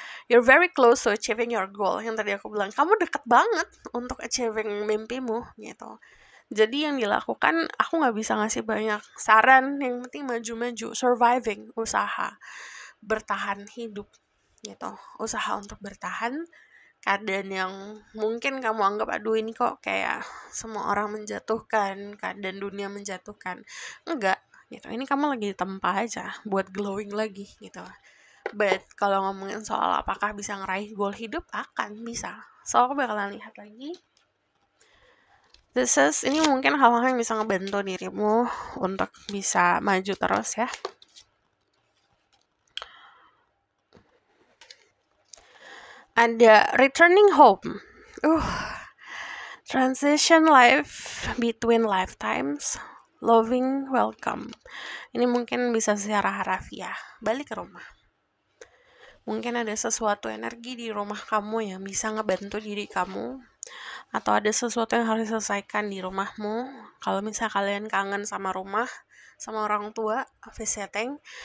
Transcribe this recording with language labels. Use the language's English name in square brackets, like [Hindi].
[English] You're very close to achieving your goal. [Indonesian] Yang tadi aku bilang, kamu deket banget untuk achieving mimpimu gitu. Jadi yang dilakukan, aku gak bisa ngasih banyak saran. Yang penting maju-maju, surviving, usaha, bertahan hidup gitu. Usaha untuk bertahan keadaan yang mungkin kamu anggap aduh ini kok kayak semua orang menjatuhkan, keadaan dunia menjatuhkan. Enggak gitu. Ini kamu lagi ditempa aja buat glowing lagi gitu. But kalau ngomongin soal apakah bisa ngeraih goal hidup, akan bisa. So aku bakalan lihat lagi. Ini mungkin hal-hal yang bisa ngebantu dirimu untuk bisa maju terus ya. [English] Ada returning home. Transition life between lifetimes. Loving welcome. [Indonesian] Ini mungkin bisa secara harafiah. Balik ke rumah. Mungkin ada sesuatu energi di rumah kamu yang bisa ngebantu diri kamu, atau ada sesuatu yang harus diselesaikan di rumahmu. Kalau misalnya kalian kangen sama rumah, sama orang tua, visiting.